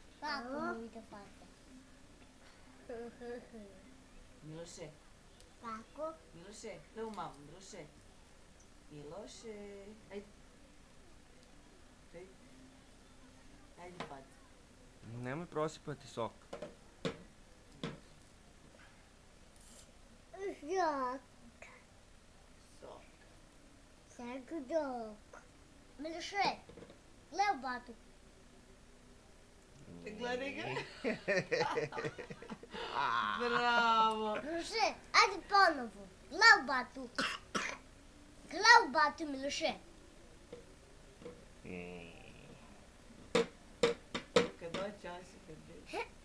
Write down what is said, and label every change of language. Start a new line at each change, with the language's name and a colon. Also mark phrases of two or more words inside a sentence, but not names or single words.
Serbian: Kako mu ide faca? Miloše? Kako? Miloše? Gle u mamu, Miloše. Miloše. Ajde. Ajde. Ajde faca. Nemoj prosipati sok. Sjok. Sok. Segdok. Miloše, gle u batu. Gledaj ga. Bravo. Miloše, ajde ponovo. Gle u batu. Gle u batu, Miloše. Kad doći, on se kad doći.